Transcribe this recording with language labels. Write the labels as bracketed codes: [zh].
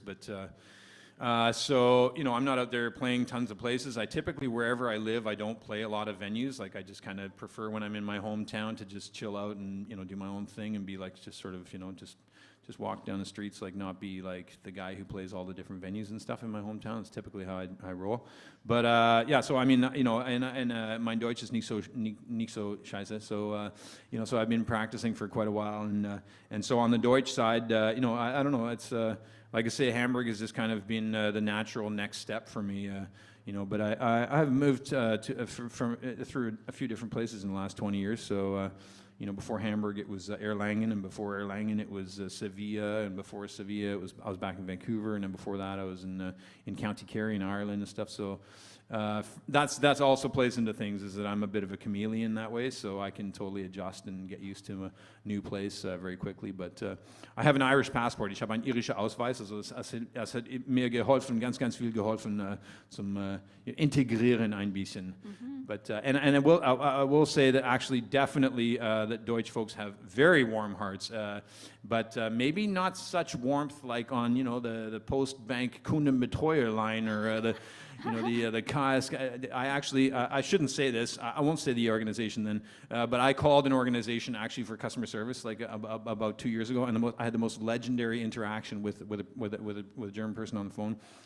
[en] But so, I'm not out there playing tons of places. I typically, wherever I live, I don't play a lot of venues. Like, I just kind of prefer when I'm in my hometown to just chill out and, do my own thing and be like, just sort of, just walk down the streets, not be like the guy who plays all the different venues and stuff in my hometown. It's typically how I roll. But so I mean, and [de] mein Deutsch ist nicht so scheiße. [en] So so I've been practicing for quite a while, and so on the Deutsch side, I don't know. It's like I say, Hamburg has just kind of been the natural next step for me. But I've moved through a few different places in the last 20 years. So. Before Hamburg it was Erlangen, and before Erlangen it was Sevilla, and before Sevilla I was back in Vancouver, and then before that I was in County Kerry in Ireland and stuff. So that's also plays into things, is that I'm a bit of a chameleon that way, so I can totally adjust and get used to a new place very quickly. But I have an Irish passport. [de] Ich habe einen irischen Ausweis, also es hat mir geholfen, ganz viel geholfen zum Integrieren ein bisschen. [en] But and I will say that actually definitely that Deutsch folks have very warm hearts, but maybe not such warmth like on the Postbank Kundenbetreuer line, or the KS. I shouldn't say this. I won't say the organization then, but I called an organization actually for customer service about 2 years ago, and I had the most legendary interaction with a German person on the phone.